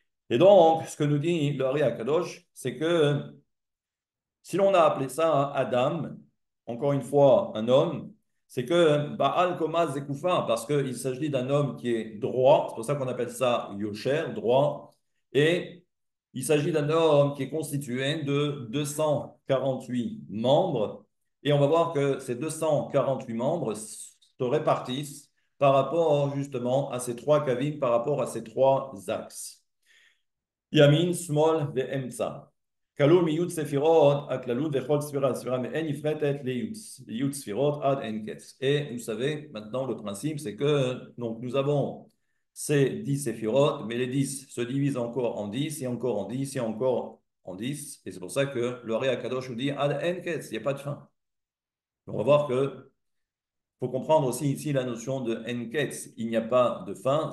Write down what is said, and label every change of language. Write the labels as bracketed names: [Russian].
[French] Et donc, ce que nous dit le Hari Akadosh, c'est que si l'on a appelé ça Adam, encore une fois un homme, c'est que Baal Koma Zekoufa, parce qu'il s'agit d'un homme qui est droit, c'est pour ça qu'on appelle ça Yosher, droit, et il s'agit d'un homme qui est constitué de 248 membres, et on va voir que ces 248 membres se répartissent par rapport justement à ces trois kavim, par rapport à ces trois axes. [Hebrew] ימין, שמאל ואמצע. כלול מי"ד ספירות, הכללות וכל ספירה, ספירה מאין נפרטת לי"ד ספירות עד אין קץ. [French] Et vous savez, maintenant le principe, c'est que donc, nous avons ces 10 séphirotes, mais les 10 se divisent encore en 10, et encore en 10, et encore en 10. Et c'est pour ça que le Hari Akadosh nous dit [Hebrew] ad en ketz, [French] il n'y a pas de fin. On va voir que Il faut comprendre aussi ici la notion de enketz. Il n'y a pas de fin.